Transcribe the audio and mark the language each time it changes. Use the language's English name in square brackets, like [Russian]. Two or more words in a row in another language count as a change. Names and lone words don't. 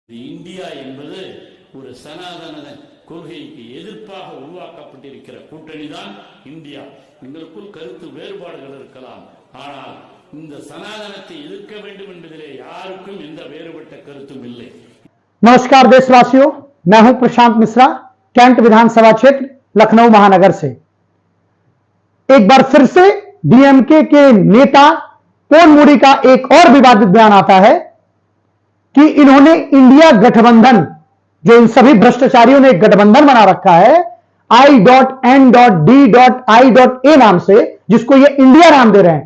[Tamil] இந்தியா என்பது ஒரு சனாதன கொள்கைக்கு எதிர்ப்பாக உருவாக்கப்பட்டிருக்கிற கூட்டணி தான் இந்தியா. எங்களுக்குள் கருத்து வேறுபாடுகள் இருக்கலாம், ஆனால் இந்த சனாதனத்தை எதிர்க்க வேண்டும் என்பதிலே யாருக்கும் எந்த வேறுபட்ட கருத்தும் இல்லை. [Hindi] नमस्कार देशवासियों, मैं हूं प्रशांत मिश्रा, कैंट विधानसभा क्षेत्र लखनऊ महानगर से। एक बार फिर से डीएमके के नेता पोन मुडी का एक और विवादित बयान आता है कि इन्होंने इंडिया गठबंधन, जो इन सभी भ्रष्टाचारियों ने एक गठबंधन बना रखा है I.N.D.I.A नाम से, जिसको ये इंडिया नाम दे रहे हैं।